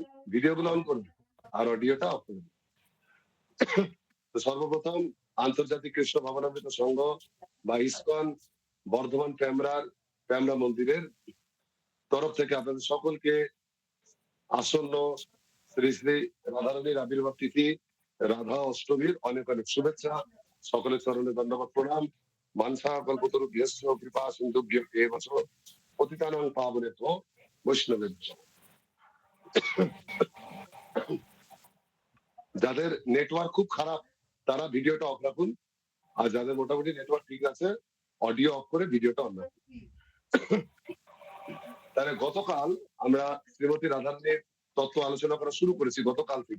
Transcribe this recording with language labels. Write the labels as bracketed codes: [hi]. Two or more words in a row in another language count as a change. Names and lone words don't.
[bn] ভিডিওগুলো অন করুন আর অডিওটা অফ করুন। তো সর্বপ্রথম আন্তর্জাতিক কৃষ্ণ ভাবনামৃত সংঘ বা ইসকন বর্ধমান প্যামরা মন্দিরের তরফ থেকে আপনাদের সকলকে আসন্ন শ্রী শ্রী রাধারানীর আবির্ভাব তিথি রাধা অষ্টমীর অনেক অনেক শুভেচ্ছা। সকলের চরণে ধন্যবাদ প্রণাম। [sa] মানসা কল্পতরু ভ্যস্য কৃপা সিন্ধুভ্য এব চ পতিতানাং পাবনেভ্যো বৈষ্ণবেভ্যো। [bn] যাদের নেটওয়ার্ক খুব খারাপ তারা ভিডিওটা অফ রাখুন, আর যাদের মোটামুটি নেটওয়ার্ক ঠিক আছে অডিও অফ করে ভিডিওটা অন রাখুন। তাহলে গতকাল আমরা শ্রীমতী রাধারানীর তত্ত্ব আলোচনা করা শুরু করেছি গতকাল থেকে।